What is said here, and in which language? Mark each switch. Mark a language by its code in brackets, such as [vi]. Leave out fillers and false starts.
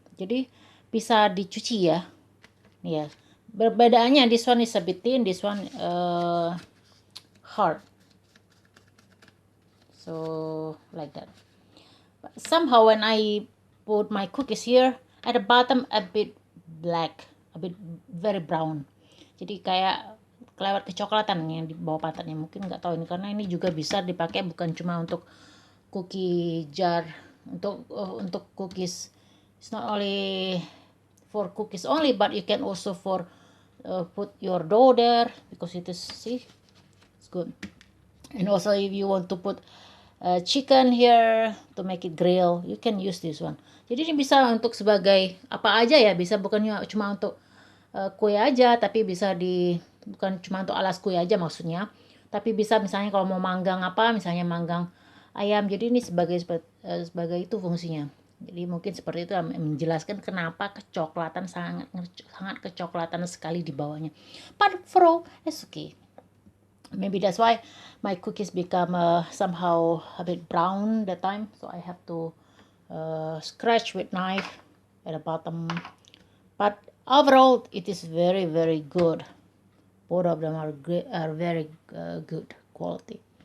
[id] Jadi bisa dicuci ya. Nih ya. Perbedaannya, [en] this one is a bit thin, this one hard. So like that. But somehow when I put my cookies here, at the bottom a bit black, a bit very brown. [id] Jadi kayak kelewat kecoklatan yang di bawah pantatnya. Mungkin nggak tahu ini karena ini juga bisa dipakai bukan cuma untuk cookie jar, untuk cookies. [en] It's not only for cookies only, but you can also for put your dough there, because it is, see, it's good. And also if you want to put chicken here to make it grill, you can use this one. [id] Jadi ini bisa untuk sebagai apa aja ya, bisa bukannya cuma untuk kue aja, tapi bisa bukan cuma untuk alas kue aja maksudnya, tapi bisa misalnya kalau mau manggang apa, misalnya manggang ayam. Jadi ini sebagai itu fungsinya. Jadi mungkin seperti itu menjelaskan kenapa kecoklatan sangat sangat kecoklatan sekali di bawahnya. [en] But for all, it's okay. Maybe that's why my cookies become somehow a bit brown that time. So I have to scratch with knife at the bottom. But overall, it is very very good. Both of them are great, are very good quality.